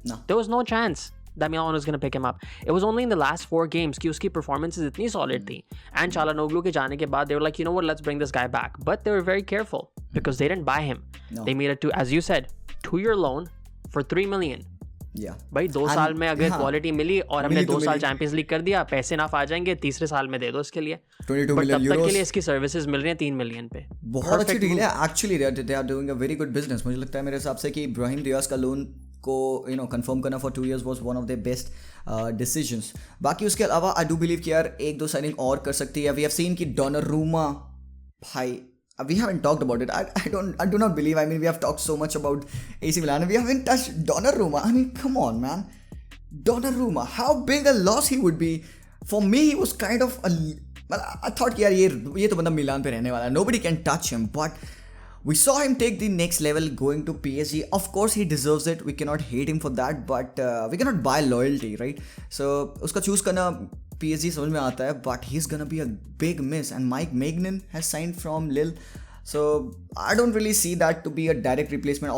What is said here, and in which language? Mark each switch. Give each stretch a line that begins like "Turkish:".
English: No. There was no chance that Milan was going to pick him up. It was only in the last 4 games
Hindi: कि उसकी performances इतनी solid थी.
English: And Calhanoglu
Hindi: के जाने के बाद,
English: they were like, you know what, let's bring this guy back. But they were very careful because they didn't buy him. No. They made it to, as you said, 2-year loan for 3 million. Yeah.
Hindi: भाई 2 साल में अगर quality मिली और हमने 2 साल champions league कर दिया, पैसे नाफ आ जाएंगे, तीसरे साल में दे दो इसके लिए.
English: 22 million euros.
Hindi: तब तक के लिए इसकी सर्विसेज मिल रही हैं 3 मिलियन पे. बहुत अच्छी डील है.
English: Actually they are doing a very good business.
Hindi: मुझे लगता है मेरे हिसाब से कि Brahim Diaz का लोन को कंफर्म करना
English: for 2 years was one of their best decisions.
Hindi: बाकी उसके अलावा
English: I do believe
Hindi: कि यार 1-2 साइनिंग और कर सकती है.
English: We have seen
Hindi: कि Donnarumma, भाई,
English: we haven't talked about it. I do not believe. I mean, we have talked so much about AC Milan and we haven't touched Donnarumma. I mean, come on, man. Donnarumma, how big a loss he would be. For me, he was kind of I thought
Hindi: यार ये तो बंदा मिलान पे रहने वाला है.
English: Nobody can touch him, but we saw him take the next level going to PSG. Of course, he deserves it. We cannot hate him for that, but we cannot buy loyalty, right? So
Hindi: उसका choose करना PSG समझ में आता है,
English: but he's gonna be a big miss. And Mike Maignan has signed from Lille. So I don't really see that to be a direct replacement.